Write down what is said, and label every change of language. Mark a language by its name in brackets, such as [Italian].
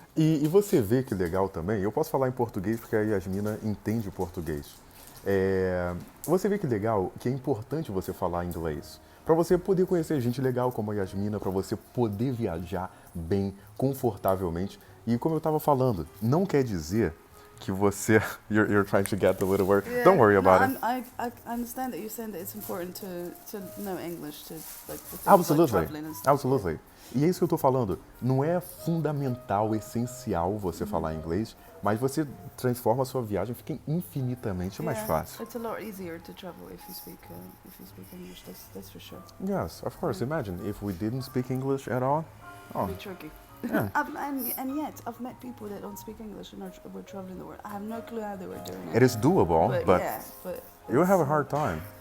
[Portuguese] E você vê que legal também, eu posso falar em português porque a Yasmina entende português. Você vê que legal, que é importante você falar inglês. Para você poder conhecer gente legal como a Yasmina, para você poder viajar bem, confortavelmente. E como eu estava falando, não quer dizer que você... [English] You're trying to get the little word. Yeah. Don't worry about it. I understand that you're saying that it's important to know English, to like the things Absolutely. like traveling and stuff. Absolutely. [Portuguese] E é isso que eu estou falando. Não é fundamental, essencial você falar inglês, mas você transforma a sua viagem, fica infinitamente mais fácil. [English] It's a lot easier to travel if you speak English. That's for sure. Yes, of course. Imagine if we didn't speak English at all. Oh, It'd be tricky. yeah. And yet I've met people that don't speak English and were traveling the world. I have no clue how they were doing it. It is doable, but you'll have a hard time.